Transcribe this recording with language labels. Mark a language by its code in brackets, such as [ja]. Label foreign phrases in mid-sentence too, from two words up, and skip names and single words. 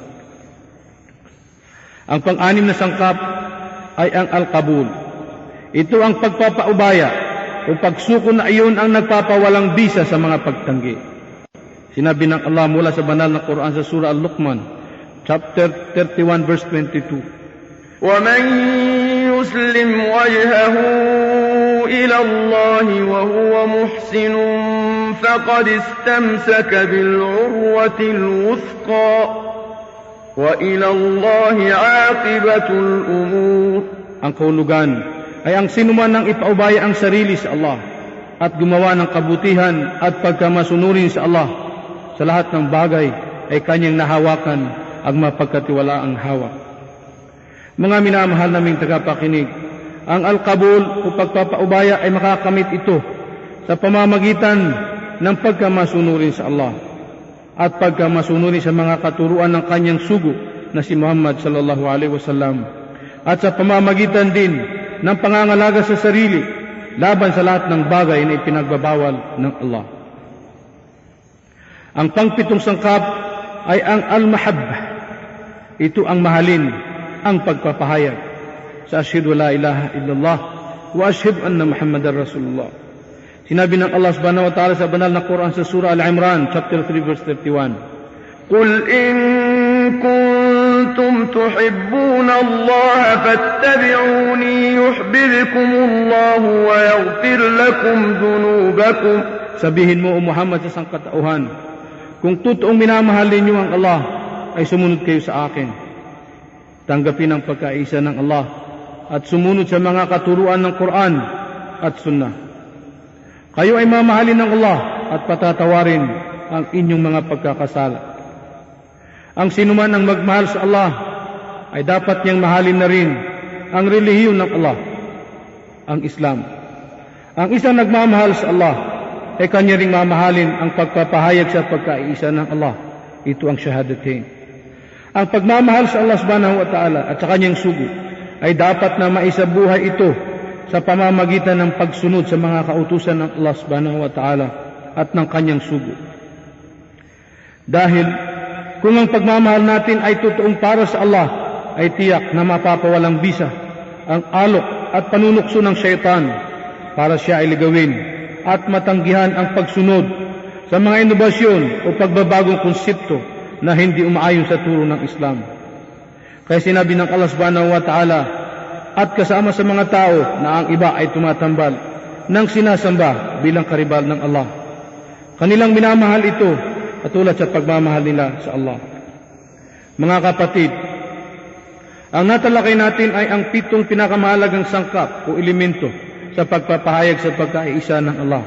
[tl] Ang pang-anim na sangkap ay ang al-qabul. Ito ang pagpapaubaya o pagsuko na iyon ang nagpapawalang bisa sa mga pagtanggi. Sinabi ng Allah mula sa banal na Quran sa surah Al-Luqman, [en] chapter 31, verse 22. [ar] وَمَنْ يُسْلِمْ وَجْهَهُ إِلَى اللَّهِ وَهُوَ مُحْسِنٌ فَقَدِ اسْتَمْسَكَ بِالْعُرْوَةِ الْوُثْقَى وَإِلَى اللَّهِ عَاقِبَةُ الْأُمُورِ. [tl] Ang kahulugan ay ang sinuman nang ipaubaya ang sarili sa Allah at gumawa ng kabutihan at pagkamasunurin sa Allah sa lahat ng bagay ay kanyang nahawakan ang mapagkatiwalaang hawak. Mga minamahal naming tagapakinig, ang al-qabul o pagpapaubaya ay makakamit ito sa pamamagitan ng pagkamasunurin sa Allah at pagkamasunurin sa mga katuruan ng kanyang sugo na si Muhammad [ar] صلى الله عليه وسلم, [tl] at sa pamamagitan din ng pangangalaga sa sarili laban sa lahat ng bagay na ipinagbabawal ng Allah. Ang pangpitong sangkap ay ang al-mahabbah. Ito ang mahalin, ang pagpapahayag sa [ar] أشهد لا إله إلا الله وأشهد أن محمدا رسول الله. [tl] Sinabi ng Allah [ar] سبحانه وتعالى [tl] sa banal na Quran sa surah Al-Imran, [en] chapter 3, verse 31. [ar] قُلْ إِن كُنتُمْ تُحِبُّونَ اللَّهَ فَاتَّبِعُونِي يُحْبِبْكُمُ اللَّهُ وَيَغْفِرْ لَكُمْ ذُنُوبَكُمْ. [tl] Sabihin mo, O Muhammad, sa sangkatauhan, kung totoong minamahal ninyo ang Allah, ay sumunod kayo sa akin. Tanggapin ang pagkaisa ng Allah at sumunod sa mga katuruan ng Quran at Sunnah. Kayo ay mamahalin ng Allah at patatawarin ang inyong mga pagkakasala. Ang sinuman ang magmahal sa Allah ay dapat niyang mahalin na rin ang relihiyon ng Allah, ang Islam. Ang isang nagmamahal sa Allah ay kanya ring mamahalin ang pagpapahayag sa pagkaisa ng Allah. Ito ang shahadatain. Ang pagmamahal sa Allah [ar] سبحانه وتعالى [tl] at sa kanyang sugo ay dapat na maisabuhay ito sa pamamagitan ng pagsunod sa mga kautusan ng Allah [ar] سبحانه وتعالى [tl] at ng kanyang sugo. Dahil kung ang pagmamahal natin ay totoong para sa Allah, ay tiyak na mapapawalang bisa ang alok at panunukso ng syaitan para siya ay ligawin at matanggihan ang pagsunod sa mga inobasyon o pagbabagong konsepto na hindi umaayon sa turo ng Islam. Kaya sinabi ng Allah [ar] سبحانه وتعالى, [tl] at kasama sa mga tao na ang iba ay tumatambal ng sinasamba bilang karibal ng Allah. Kanilang minamahal ito katulad sa pagmamahal nila sa Allah. Mga kapatid, ang natalakay natin ay ang 7 pinakamahalagang sangkap o elemento sa pagpapahayag sa pagkaisa ng Allah.